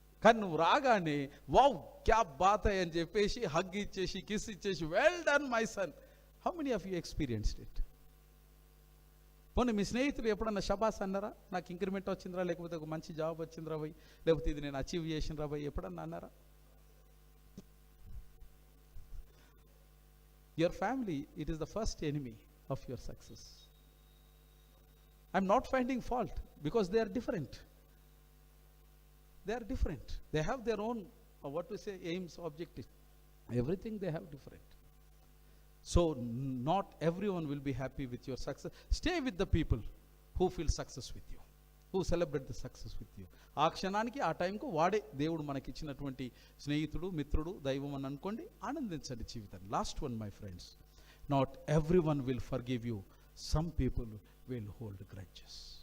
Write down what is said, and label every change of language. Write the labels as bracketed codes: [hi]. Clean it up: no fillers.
[te] కానీ నువ్వు రాగానే [hi] వావ్ క్యా బాత్ హై [te] అని చెప్పేసి హగ్ ఇచ్చేసి కిస్ ఇచ్చేసి [en] Well done my son. How many of you experienced it? [te] పోనీ మీ స్నేహితులు ఎప్పుడన్నా షబాస్ అన్నారా? నాకు ఇంక్రిమెంట్ వచ్చిందిరా, లేకపోతే ఒక మంచి జాబ్ వచ్చిందిరా భయ్, లేకపోతే ఇది నేను అచీవ్ చేసినరా భయ్, ఎప్పుడన్నా అన్నారా? [en] Your family, it is the first enemy of your success. I'm not finding fault because they are different. They are different. They have their own, what to say, aims, objectives. Everything they have different. So not everyone will be happy with your success. Stay with the people who feel success with you, who celebrate the success with you. [te] ఆ క్షణానికి ఆ టైంకు వాడే దేవుడు మనకిచ్చినటువంటి స్నేహితుడు, మిత్రుడు, దైవం అని అనుకోండి, ఆనందించండి జీవితాన్ని. [en] Last one my friends, not everyone will forgive you, some people will hold grudges.